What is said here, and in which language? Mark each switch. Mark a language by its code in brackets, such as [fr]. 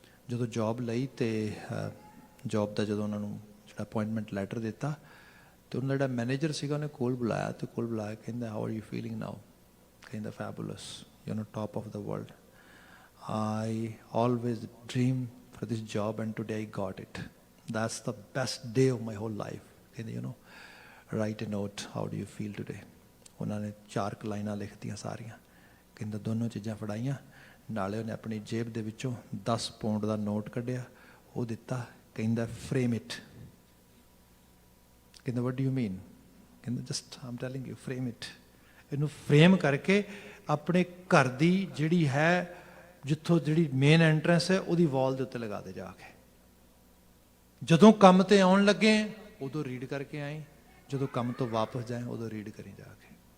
[pa] ਜਦੋਂ ਜੌਬ ਲਈ ਅਤੇ ਜੌਬ ਦਾ ਜਦੋਂ ਉਹਨਾਂ ਨੂੰ ਜਿਹੜਾ ਅਪੁਆਇੰਟਮੈਂਟ ਲੈਟਰ ਦਿੱਤਾ, ਅਤੇ ਉਹਨਾਂ ਦਾ ਜਿਹੜਾ ਮੈਨੇਜਰ ਸੀਗਾ ਉਹਨੇ ਕੋਲ ਬੁਲਾਇਆ, ਅਤੇ ਕੋਲ ਬੁਲਾ ਕੇ ਕਹਿੰਦਾ [en] How are you feeling now? [pa] ਕਹਿੰਦਾ [en] Fabulous, top of the world, I always dream for this job and today I got it. That's the best day of my whole life. [pa] ਕਹਿੰਦੇ [en] write a note, how do you feel today? [pa] ਉਹਨਾਂ ਨੇ 4 ਲਾਈਨਾਂ ਲਿਖਤੀਆਂ ਸਾਰੀਆਂ। ਕਹਿੰਦਾ ਦੋਨੋਂ ਚੀਜ਼ਾਂ ਫੜਾਈਆਂ, ਨਾਲੇ ਉਹਨੇ ਆਪਣੀ ਜੇਬ ਦੇ ਵਿੱਚੋਂ 10 ਪੌਂਡ ਦਾ ਨੋਟ ਕੱਢਿਆ, ਉਹ ਦਿੱਤਾ। ਕਹਿੰਦਾ [en] frame it. [pa] ਕਹਿੰਦਾ [en] what do you mean? [pa] ਕਹਿੰਦਾ [en] just I'm telling you, frame it. [pa] ਇਹਨੂੰ ਫਰੇਮ ਕਰਕੇ ਆਪਣੇ ਘਰ ਦੀ ਜਿਹੜੀ ਹੈ, ਜਿੱਥੋਂ ਜਿਹੜੀ ਮੇਨ ਐਂਟਰੈਂਸ ਹੈ, ਉਹਦੀ ਵਾਲ ਦੇ ਉੱਤੇ ਲਗਾ ਦੇ ਜਾ ਕੇ। ਜਦੋਂ ਕੰਮ ਤੇ ਆਉਣ ਲੱਗੇ ਉਦੋਂ ਰੀਡ ਕਰਕੇ ਆਏ, ਜਦੋਂ ਕੰਮ ਤੋਂ ਵਾਪਸ ਜਾਏ ਉਦੋਂ ਰੀਡ ਕਰੀ ਜਾ ਕੇ।